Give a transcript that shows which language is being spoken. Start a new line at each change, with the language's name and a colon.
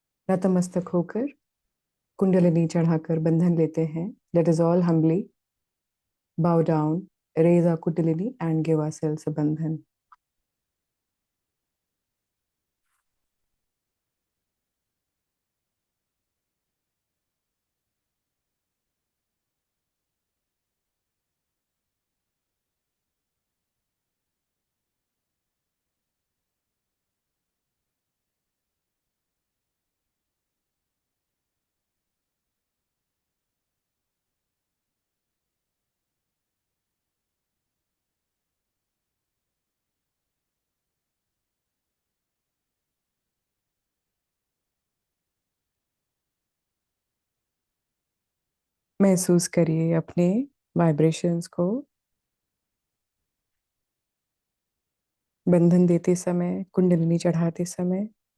Hindi: नतमस्तक होकर कुंडलिनी चढ़ाकर बंधन लेते हैं।
English: Let is all humbly bow down, raise our kundalini and give ourselves a bandhan.
Hindi: महसूस करिए अपने वाइब्रेशंस को। बंधन देते समय, कुंडलिनी चढ़ाते समय